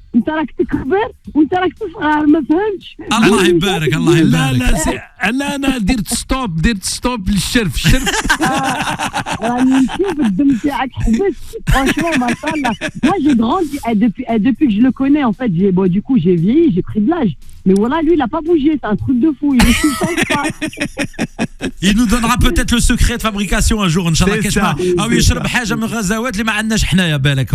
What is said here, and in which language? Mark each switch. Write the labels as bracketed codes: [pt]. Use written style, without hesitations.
[ar] انت راك تكبر وانت راك تصغر ما فهمتش. الله يبارك الله يبارك. لا انا درت ستوب للشرف راني نشوف الدم تاعك حبس franchement machallah. [fr] Moi j'ai grandi depuis que je le connais en fait, du coup j'ai vieilli, j'ai pris de l'âge. Mais voilà, lui il a pas bougé, c'est un truc de fou, il est tout le temps pas. Il nous donnera peut-être le secret de fabrication un jour inchallah. Ah oui, [ar] يشرب حاجه من غزوات اللي ما عندناش حنايا بالك.